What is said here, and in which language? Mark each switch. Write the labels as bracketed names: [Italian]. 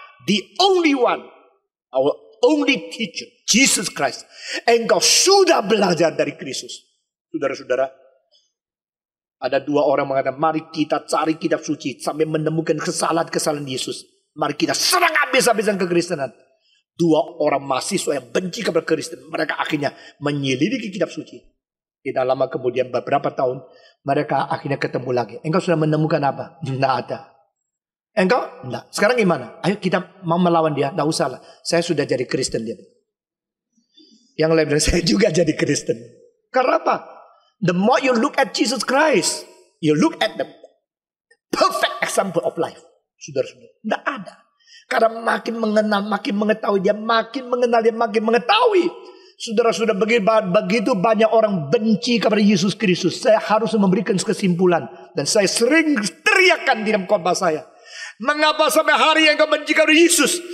[English] The only one, our only teacher, Jesus Christ. [Indonesian] Engkau sudah belajar dari Kristus. Saudara-saudara, ada dua orang mengatakan, mari kita cari kitab suci sampai menemukan kesalahan-kesalahan Yesus. Mari kita serang habis-habisan kekristenan. Dua orang mahasiswa yang benci kepada Kristen, mereka akhirnya menyelidiki kitab suci. Tidak lama kemudian, beberapa tahun, mereka akhirnya ketemu lagi. Engkau sudah menemukan apa? Tidak ada. Engkau? Tidak. Sekarang gimana? Ayo kita mau melawan dia. Tidak usah lah. Saya sudah jadi Kristen dia. Yang lain bilang, saya juga jadi Kristen. Karena apa? [English] The more you look at Jesus Christ, you look at the perfect example of life. [Indonesian] Saudara-saudara, tidak ada. Karena makin mengenal, makin mengetahui dia, makin mengenal dia, makin mengetahui. Saudara-saudara, begitu banyak orang benci kepada Yesus Kristus. Saya harus memberikan kesimpulan. Dan saya sering teriakkan di dalam khotbah saya. Mengapa sampai hari yang kau benci kepada Yesus?